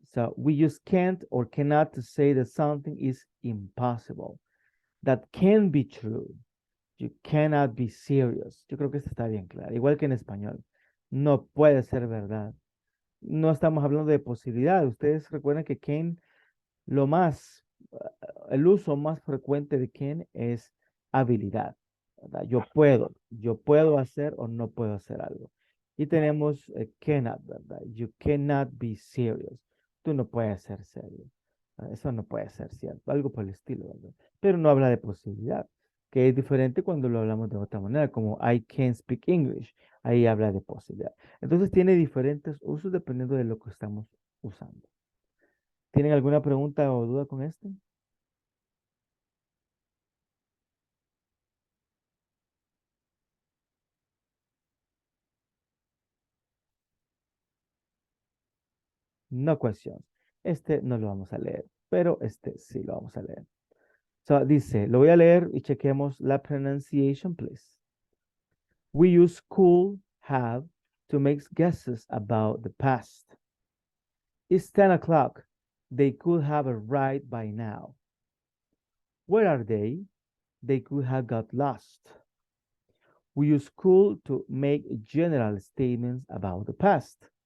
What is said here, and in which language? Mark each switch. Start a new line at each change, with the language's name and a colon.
English: So we use can't or cannot to say that something is impossible. That can be true. You cannot be serious.
Spanish: Yo creo que esto está bien claro. Igual que en español. No puede ser verdad. No estamos hablando de posibilidad. Ustedes recuerdan que can, el uso más frecuente de can es habilidad, ¿verdad? Yo puedo hacer o no puedo hacer algo. Y tenemos cannot, ¿verdad?
English: You cannot be serious.
Spanish: Tú no puedes ser serio. Eso no puede ser cierto. Algo por el estilo, ¿verdad? Pero no habla de posibilidad, que es diferente cuando lo hablamos de otra manera, como
English: I can speak English.
Spanish: Ahí habla de posibilidad. Entonces tiene diferentes usos dependiendo de lo que estamos usando. ¿Tienen alguna pregunta o duda con esto?
English: No questions.
Spanish: Este no lo vamos a leer, pero este sí lo vamos a leer. So, dice, lo voy a leer y chequemos la pronunciation, please.
English: We use could, have to make guesses about the past. It's 10 o'clock. They could have arrived by now. Where are they? They could have got lost. We use could to make general statements about the past.